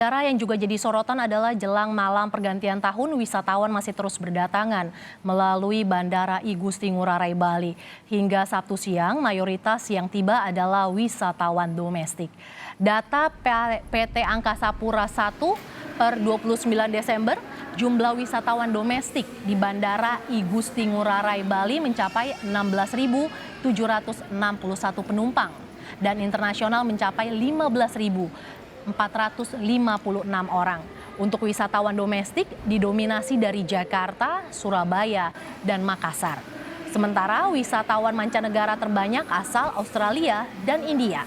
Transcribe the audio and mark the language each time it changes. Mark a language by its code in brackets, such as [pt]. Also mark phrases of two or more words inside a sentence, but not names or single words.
[id] Cara yang juga jadi sorotan adalah jelang malam pergantian tahun, wisatawan masih terus berdatangan melalui Bandara I Gusti Ngurah Rai Bali. Hingga Sabtu siang, mayoritas yang tiba adalah wisatawan domestik. Data PT Angkasa Pura I per 29 Desember, jumlah wisatawan domestik di Bandara I Gusti Ngurah Rai Bali mencapai 16.761 penumpang dan internasional mencapai 15.456 orang. Untuk wisatawan domestik didominasi dari Jakarta, Surabaya, dan Makassar. Sementara wisatawan mancanegara terbanyak asal Australia dan India.